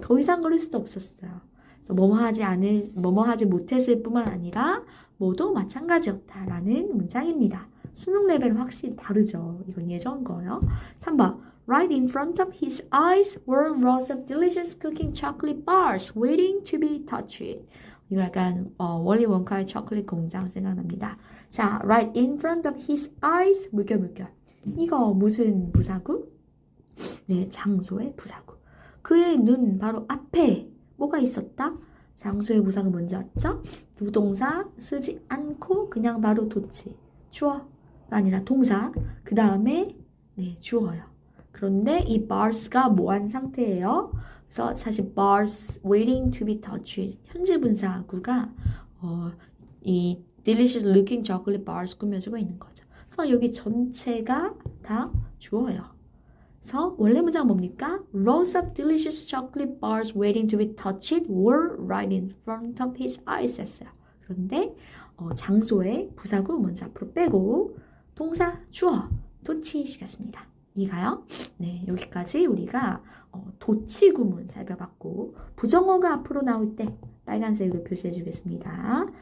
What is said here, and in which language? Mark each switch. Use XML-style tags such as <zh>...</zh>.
<ko>더 이상 걸을 수도 없었어요. 그래서 뭐뭐 하지 못했을 뿐만 아니라 모두 마찬가지였다라는 문장입니다. 수능 레벨은 확실히 다르죠. 이건 예전 거예요. 3번.</ko> <en>Right in front of his eyes were rows of delicious cooking chocolate bars waiting to be touched.</en> <ko>이거 약간 월리 원카의 초콜릿 공장 생각납니다. 자,</ko> <en>right in front of his eyes</en> <ko>물결. 이거 무슨 부사구? 네, 장소의 부사구. 그의 눈 바로 앞에 뭐가 있었다? 장소의 부사가 뭔지 알죠? 부동사 쓰지 않고 그냥 바로 도치. 주어가 아니라 동사. 그 다음에 네, 주어요. 그런데 이 bars가 뭐한 상태예요? 그래서 사실</ko> <en>bars waiting to be touched.</en> <ko>현재 분사구가 이</ko> <en>delicious looking chocolate bars</en> <ko>꾸며주고 있는 거죠. 그래서 여기 전체가 다 주어요. 그래서 원래 문장 뭡니까?</ko> <en>Rows of delicious chocolate bars waiting to be touched were right in front of his eyes</en> <ko>했어요. 그런데 장소의 부사구 먼저 앞으로 빼고 동사 주어 도치시켰습니다. 이해가요? 네, 여기까지 우리가 도치 구문 살펴봤고 부정어가 앞으로 나올 때 빨간색으로 표시해 주겠습니다.</ko>